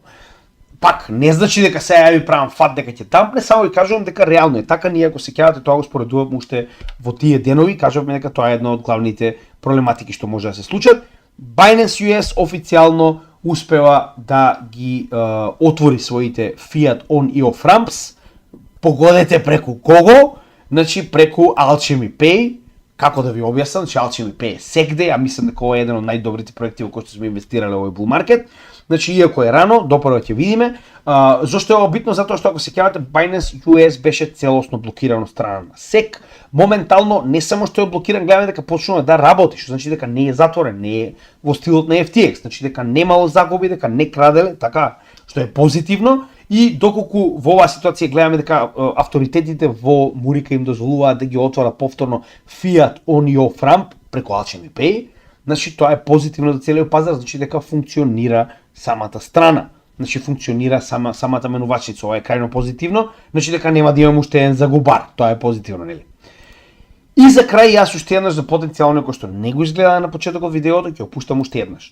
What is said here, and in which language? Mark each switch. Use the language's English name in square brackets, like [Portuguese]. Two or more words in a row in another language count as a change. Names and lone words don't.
[Macedonian] Пак, не значи дека сега ја ви правам фат дека ќе дампне, само ви кажувам дека реално е така, ние ако се кејавате тоа го споредуваме уште во тие денови, кажуваме дека тоа е една од главните проблематики што може да се случат. Binance US официјално успева да ги отвори своите [English] fiat on [Macedonian] и [English] off ramps. [Macedonian] Погодете преку кого? Значи преку Alchemy Pay. Како да ви објаснам, че Alchemy Pay е сегде, а мислам дека ова е еден од најдобрите проекти во кои што сме инвестирале во овој [English] bull market. [Macedonian] Значи, иако е рано, допрва ќе видиме. Зошто е ова битно? Затоа што ако се кејавате, Binance US беше целосно блокиран од страна на SEC. Моментално, не само што е блокиран, гледаме дека почнува да работи, што значи дека не е затворен, не е во стилот на FTX, значи дека немало загуби, дека не краделе, така, што е позитивно. И доколку во оваа ситуација гледаме дека авторитетите во Мурика им дозволуваат да ги отворат повторно [English] fiat on your ramp [Macedonian] преку Alchemy Pay, значи тоа е позитивно за целиот пазар, значи дека функционира самата страна. Значи функционира самата менувачница, ова е крајно позитивно, значи дека нема да имаме уште еден загубар, тоа е позитивно, нели? И за крај јас уште еднаш за потенцијално кој што не го изгледа на почетокот видеото, ќе опуштам уште еднаш.